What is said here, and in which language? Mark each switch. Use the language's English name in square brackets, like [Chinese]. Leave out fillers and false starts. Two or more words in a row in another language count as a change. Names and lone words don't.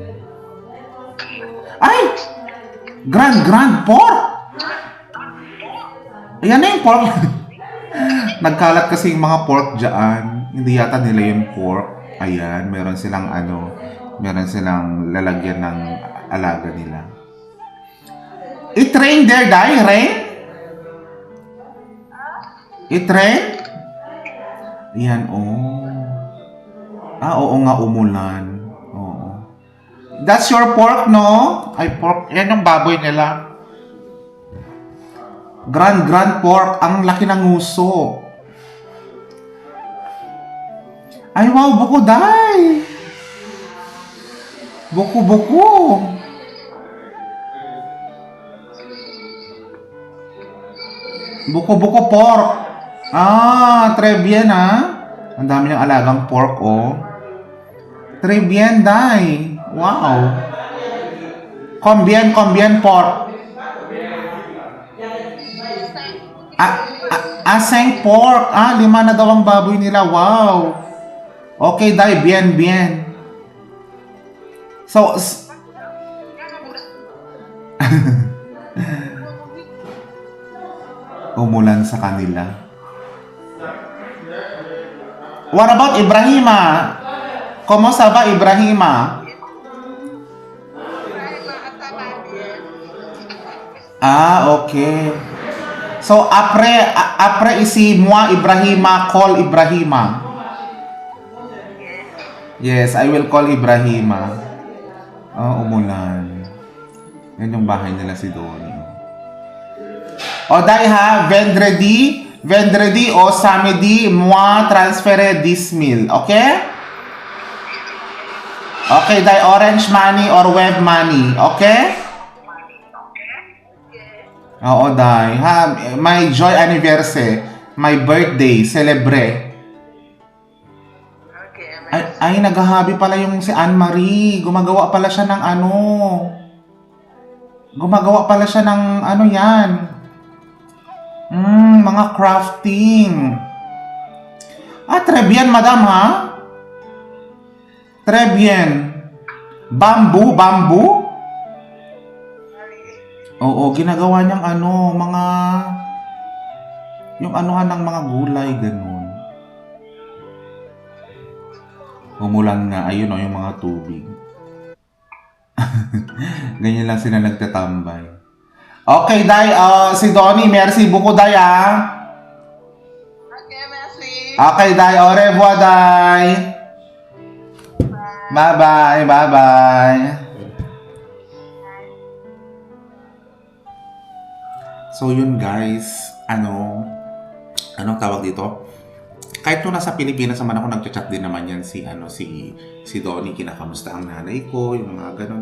[English] Ay! Grand pork! [Filipino] Ayan na yung pork. Nagkalat kasi yung mga pork dyan. Hindi yata nila yung pork. Ayan, meron silang lalagyan ng alaga nila. [English] It-rain there, Dai? Rain? It-rain? [Filipino] Ayan, oh. Oo nga, umulan. Oo. [English] That's your pork, no? Ay, pork. [Filipino] Yan yung baboy nila. [English] Grand pork. [Filipino] Ang laki ng nguso. Ay, wow, buko, Dai. Buko. Buko pork. [French] Très bien, [Filipino] Ang dami ng alagang pork, oh. [French] Très bien, Dai. Wow. Combien pork? 5 pork. [Filipino] 5 na daw ang baboy nila. Wow. Okay, Dai. Bien. So, umulan sa kanila. [English] What about Ibrahima? [Filipino] Kumusta ba, Ibrahima? Okay. So, [French] après ici, moi, Ibrahima, [English] call Ibrahima. Yes, I will call Ibrahima. [Filipino] Umulan. Yan yung bahay nila si Donnie. [French] Dai vendredi o samedi, moi transférer 10,000. [English] Okay? Okay, Dai, orange money or web money. Okay? Oo, Dai. My joy anniversary. My birthday. Celebrate. [Filipino] Ay, naghahabi pala yung si Anne-Marie. Gumagawa pala siya ng yan. Mga crafting. [French] Très bien, madam, ha? Très bien. [Filipino] Bamboo? Oo, ginagawa niyang yung anuhan ng mga gulay, ganun. Umulan nga, ayun yung mga tubig. Ganyan lang sila nagtatambay. Okay, Dai, si Donnie, [French] merci beaucoup, Dai, Okay, merci. Okay, Dai, au revoir, Dai. [English] Bye-bye. [Filipino] So, yun, guys, anong tawag dito? Kahit nung nasa Pilipinas naman ako, nagchat-chat din naman yan si Donnie, kinakamusta ang nanay ko, yung mga ganun.